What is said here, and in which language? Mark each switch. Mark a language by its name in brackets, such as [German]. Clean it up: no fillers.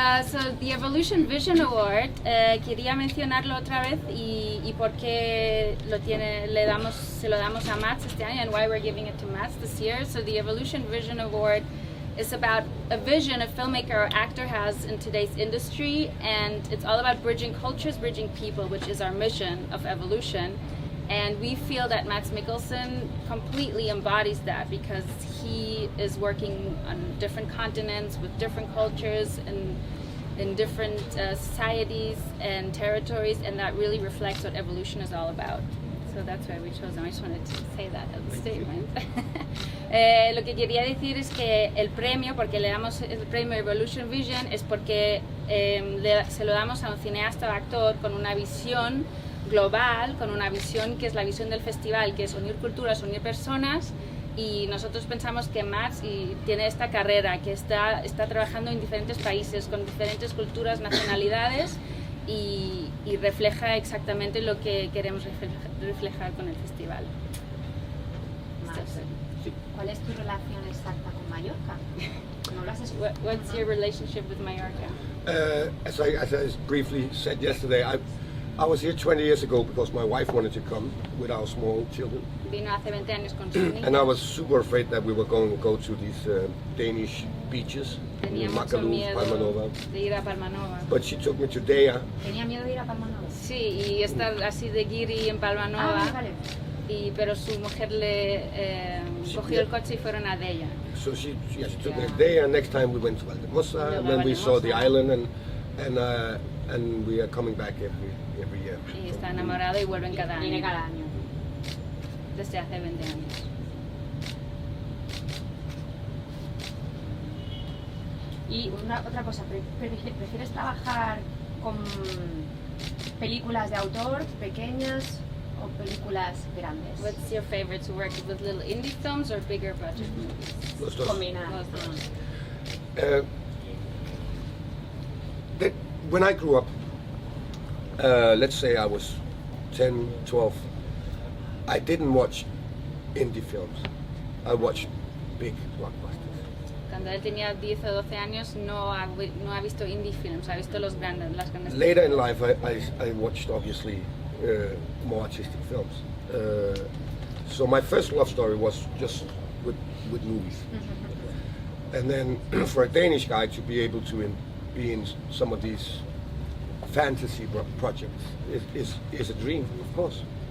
[English] So the Evolution Vision Award, [Spanish] quería mencionarlo otra vez y por qué se lo damos a Mats este año, [English] and why we're giving it to Mats this year. So the Evolution Vision Award is about a vision a filmmaker or actor has in today's industry, and it's all about bridging cultures, bridging people, which is our mission of Evolution. And we feel that Mats Mikkelsen completely embodies that, because he is working on different continents with different cultures and in different societies and territories, and that really reflects what evolution is all about. So that's why we chose him. I just wanted to say that as a statement. [Spanish] Lo que quería decir es que el premio, porque le damos el premio Evolution Vision, es porque se lo damos a un cineasta o actor con una visión global, con una visión que es la visión del festival, que es unir culturas, unir personas, y nosotros pensamos que Mats tiene esta carrera, que está trabajando en diferentes países, con diferentes culturas, nacionalidades, y refleja exactamente lo que queremos reflejar con el festival. ¿Cuál es tu relación exacta con Mallorca? ¿No lo has escuchado? [English] What's your relationship with Mallorca? As I briefly said yesterday, I was here 20 years ago because my wife wanted to come with our small children. [Spanish] Vino hace 20 años con sus niños. [English] And I was super afraid that we were going to go to these Danish beaches, [Spanish] Tenía mucho [English] Makalu, [Spanish] miedo [English] Palmanova. [Spanish] de ir a Palmanova. [English] But she took me to Dea. [Spanish] Tenía miedo de ir a Palmanova. Sí, y estar así de guiri en Palmanova. Vale. Pero su mujer le cogió el coche y fueron a Dea. [English] So she took me to Dea. Next time we went to Valdemossa, and then we saw the island, and we are coming back every year. [Spanish] Y está enamorado y vuelven cada año. Viene cada año. Desde hace 20 años. Y otra cosa, ¿prefieres trabajar con películas de autor pequeñas o películas grandes? [English] What's your favorite to work with little indie films or bigger budget movies? [Spanish] Los dos. Combinar. Los dos. [English] When I grew up, let's say I was 10, 12, I didn't watch indie films. I watched big blockbusters. [Spanish] Cuando él tenía 10 o 12 años no ha visto indie films, ha visto las grandes [English] Later in life, I watched obviously more artistic films. So my first love story was just with movies. And then for a Danish guy to be able to be in some of these fantasy projects is a dream, of course.